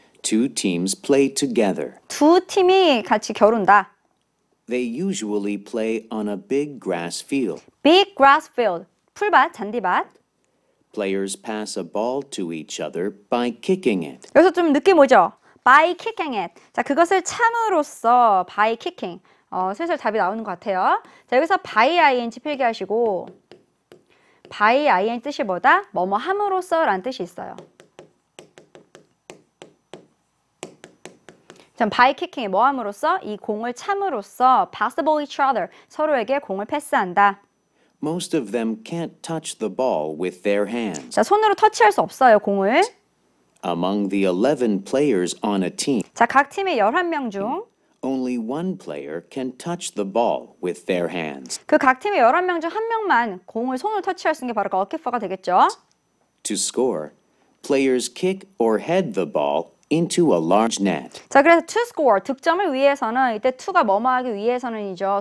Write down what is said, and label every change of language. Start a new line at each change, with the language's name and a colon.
English: Two teams play together.
Korean: 두 팀이 같이 겨룬다.
English: They usually play on a big grass field. Big grass field. 풀밭, 잔디밭. Players pass a ball to each other by kicking it.
Korean: 여기서 좀 느낌 오죠?
English: By kicking it.
Korean: 자, 그것을 참으로써
English: by kicking.
Korean: 슬슬 답이 나오는 것 같아요. 자, 여기서 by ing 필기하시고 by ing 뜻이 뭐다? 뭐뭐 함으로써 라는 뜻이 있어요. 자, by kicking이 뭐 함으로써? 이 공을 참으로써
English: pass the ball each other.
Korean: 서로에게 공을 패스한다.
English: Most of them can't touch the ball with their hands.
Korean: 자, 손으로 터치할 수 없어요, 공을.
English: Among the 11 players on a team,
Korean: 자, 각 팀의 11명 중
English: only one player can touch the ball with their hands.
Korean: 그 각 팀의 11명 중 한 명만 공을 손으로 터치할 수 있는 게 바로 어깨퍼가 되겠죠.
English: To score, players kick or head the ball into a large net.
Korean: 자, 그래서
English: to score,
Korean: 득점을 위해서는 이때 to가 뭐뭐하기 위해서는이죠.